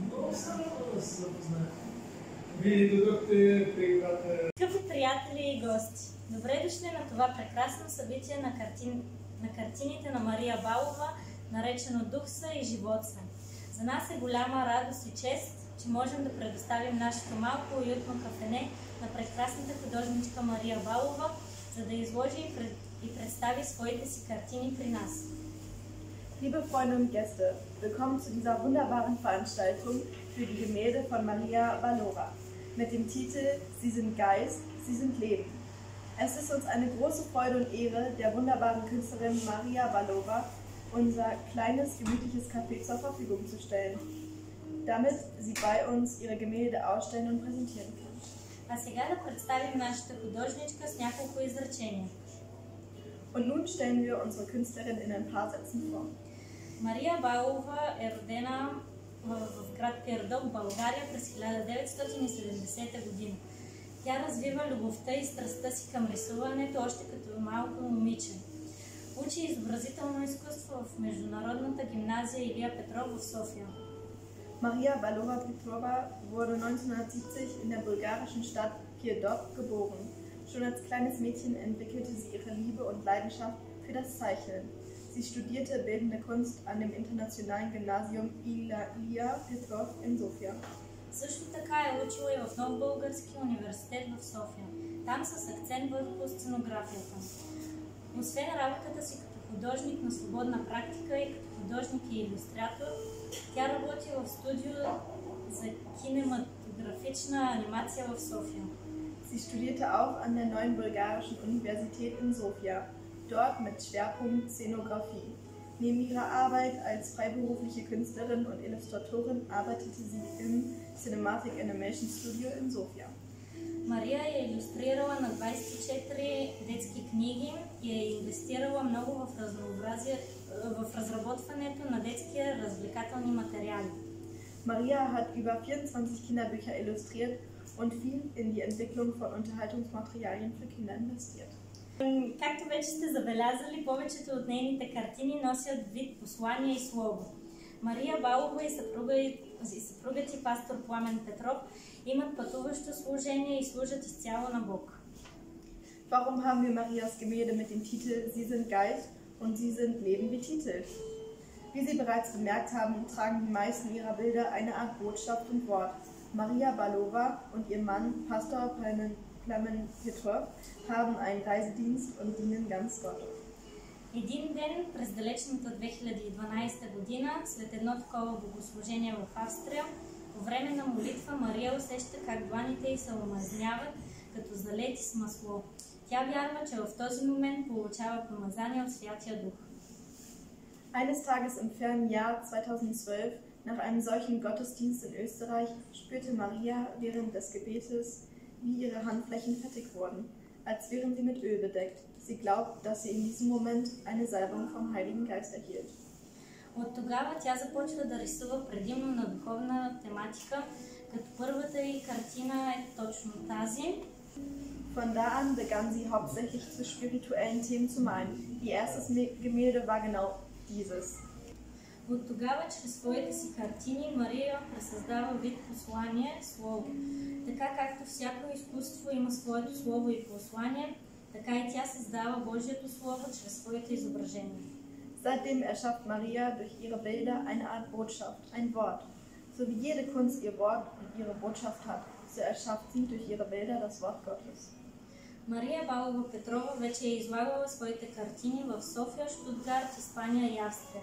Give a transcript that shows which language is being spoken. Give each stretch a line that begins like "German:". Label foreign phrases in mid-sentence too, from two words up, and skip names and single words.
Bulgarian: Скъпи приятели и гости, добре дошли на това прекрасно събитие на картините на Мария Балова, наречено Дух са и живот са. За нас е голяма радост и чест, че можем да предоставим нашето малко уютно кафене на прекрасната художничка Мария Балова, за да изложи и представи своите си картини при нас.
German: Liebe Freunde und Gäste, willkommen zu dieser wunderbaren Veranstaltung für die Gemälde von Maria Balova mit dem Titel Sie sind Geist, Sie sind Leben. Es ist uns eine große Freude und Ehre, der wunderbaren Künstlerin Maria Balova unser kleines, gemütliches Café zur Verfügung zu stellen, damit sie bei uns ihre Gemälde ausstellen und präsentieren kann.
Bulgarian: А сега да представим нашата художничка с няколко изречения.
German: Und nun stellen wir unsere Künstlerin in ein paar Sätzen vor.
Bulgarian: Мария Балова е родена в град Пирдоп, България през 1970 година. Тя развива любовта и страстта си към рисуването още като малко момиче. Учи изобразително изкуство в Международната гимназия Илия Петров в София.
German: Maria Balova Petrova wurde 1970 in der bulgarischen Stadt Pirdop geboren. Schon als kleines Mädchen entwickelte sie ihre Liebe und Leidenschaft für das Zeichnen. Sie studierte Bildende Kunst an dem internationalen Gymnasium Ilija Petrov in Sofia.
Bulgarian: Също така е учила и в Нов български университет в София, там с акцент върху сценографията. Освен работата си като художник на свободна практика и като художник и илюстратор, тя работи в студио за кинематографична анимация в София.
German: Sie studierte auch an der Neuen Bulgarischen Universität in Sofia, dort mit Schwerpunkt Szenografie. Neben ihrer Arbeit als freiberufliche Künstlerin und Illustratorin arbeitete sie im Cinematic Animation Studio in Sofia.
Bulgarian: Мария е илюстрирала на 24 детски книги и е инвестирала много в разработването на детски развлекателни материали.
German: Maria hat über 24 Kinderbücher illustriert und viel in die Entwicklung von Unterhaltungsmaterialien für Kinder investiert.
Bulgarian: Както вече сте забелязали, повечето от нейните картини носят вид послание и слово. Мария Балова и съпругът и пастор Пламен Петров имат пътуващо служение и служат изцяло на Бог.
German: Warum haben wir Marias Gemälde mit dem Titel Sie sind Geist und Sie sind Leben betitelt? Wie Sie bereits bemerkt haben, tragen die meisten ihrer Bilder eine Art Botschaft und Wort. Maria Balova und ihr Mann, Pastor Pламен Петров, haben einen Reisedienst und dienen ganz Gott.
Bulgarian: Един ден през далечната 2012 година, след едно такова богослужение в Австрия, по време на молитва Мария усеща как дланите й се омазняват, като залети с масло. Тя вярва, че в този момент получава помазание от Святия Дух.
German: Eines Tages im fernen Jahr 2012, nach einem solchen Gottesdienst in Österreich, spürte Maria während des Gebetes, wie ihre Handflächen fettig wurden, als wären sie mit Öl bedeckt. Sie glaubt, dass sie in diesem Moment eine Salbung vom Heiligen Geist erhielt.
Bulgarian: От тогава тя започва да рисува предимно на духовна тематика, като първата й картина е точно тази.
German: Von da an begann sie hauptsächlich zu spirituellen Themen zu malen. Ihr erstes Gemälde war genau dieses.
Bulgarian: От тогава чрез своите си картини Мария пресъздава вид послание, слово. Така както всяко изкуство има своето слово и послание, така и тя създава Божието слово чрез своите изображения.
German: Seitdem erschafft Maria durch ihre Bilder eine Art Botschaft, ein Wort. So wie jede Kunst ihr Wort und ihre Botschaft hat, so erschafft sie durch ihre Bilder das Wort Gottes.
Bulgarian: Мария Балова Петрова вече е излагала своите картини в София, Штутгарт, Испания и Австрия.